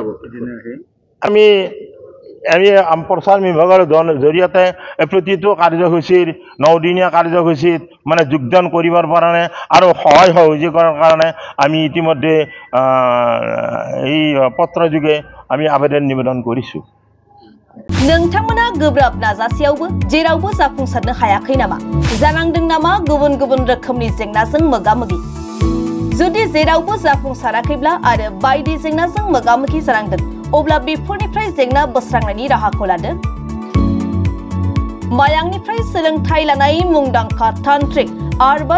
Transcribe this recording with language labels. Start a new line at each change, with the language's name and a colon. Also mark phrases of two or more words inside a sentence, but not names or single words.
Assamese: আমি প্ৰচাৰ বিভাগৰ জৰিয়তে প্ৰতিটো কাৰ্যসূচীৰ 9দিনীয়া কাৰ্যসূচীত মানে যোগদান কৰিবৰ কাৰণে আৰু সহায় সহযোগৰ কাৰণে আমি ইতিমধ্যে এই পত্ৰযোগে আমি আবেদন নিবেদন কৰিছোঁ
Bodo: नोंथांमोना गोब्राब नाजासेयावबो जेरावबो जाफुंसारनो हायाखै नामा जानांदों नामा गुबुन गुबुन रोखोमनि जेंनाजों मोगा-मोगि जुदि जेरावबो जाफुंसाराखैब्ला आरो बायदि जेंनाजों मोगा-मोगि जानांदों अब्ला बेफोरनिफ्राय जेंना बोस्रांनायनि राहाखौ लादो मायांनिफ्राय सोलोंथाइ लानाय मुंदांखा तान्त्रिक आरबाज